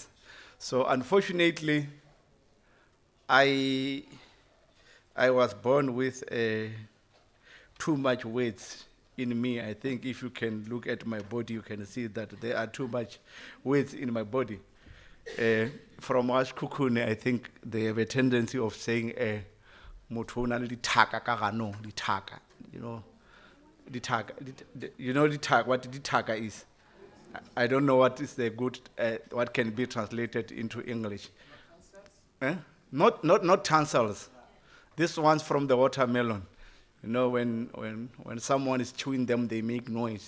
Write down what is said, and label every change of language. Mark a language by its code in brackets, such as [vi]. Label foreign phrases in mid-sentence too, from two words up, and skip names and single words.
[en] So unfortunately, I was born with too much words in me. I think if you can look at my body, you can see that there are too much weight in my body. From us Kukune, I think they have a tendency of saying, [st] "Motho o na le dithaka ka ganong, dithaka," [en] you know. You know what dithaka is? I don't know what is the good, what can be translated into English. Not tonsils. This one's from the watermelon. You know, when someone is chewing them, they make noise.